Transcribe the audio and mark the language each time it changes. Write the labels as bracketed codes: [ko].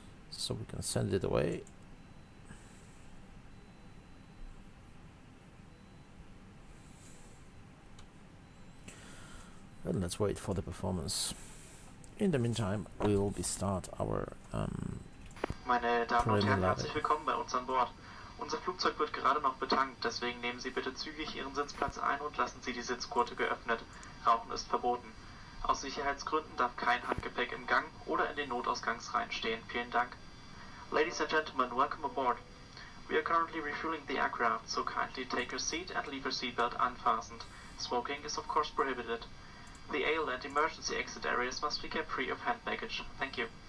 [en] So we can send it away. And let's wait for the performance. In the meantime, we will start our [de] Meine Damen und Herren, herzlich willkommen bei uns an Bord. Unser Flugzeug wird gerade noch betankt, deswegen nehmen Sie bitte zügig Ihren Sitzplatz ein und lassen Sie die Sitzgurte geöffnet. Rauchen ist verboten. Aus Sicherheitsgründen darf kein Handgepäck im Gang oder in den Notausgangsreihen stehen. Vielen Dank. [en] Ladies and gentlemen, welcome aboard. We are currently refueling the aircraft, so kindly take your seat and leave your seatbelt unfastened. Smoking is of course prohibited. The aisle and emergency exit areas must be kept free of hand baggage. Thank you.